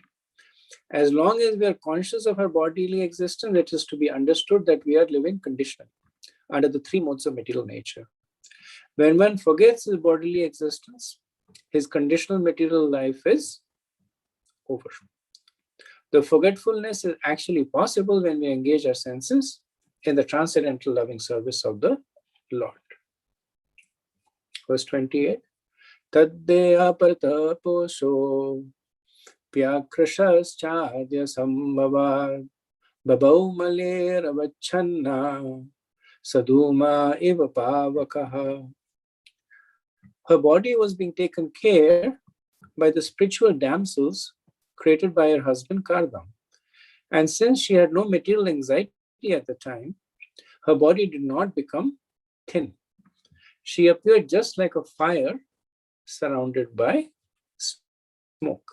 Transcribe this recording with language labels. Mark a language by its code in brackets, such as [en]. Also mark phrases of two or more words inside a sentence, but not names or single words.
[en] As long as we are conscious of our bodily existence, it is to be understood that we are living conditionally under the three modes of material nature. When one forgets his bodily existence, his conditional material life is over. The forgetfulness is actually possible when we engage our senses in the transcendental loving service of the Lord. Verse 28. [sa] Taddeya partaposho Pyakrashas-chadya sambhavad babau maler-avachanna sadhuma eva pavakaha. [en] Her body was being taken care by the spiritual damsels created by her husband Kardam. And since she had no material anxiety at the time, her body did not become thin. She appeared just like a fire surrounded by smoke.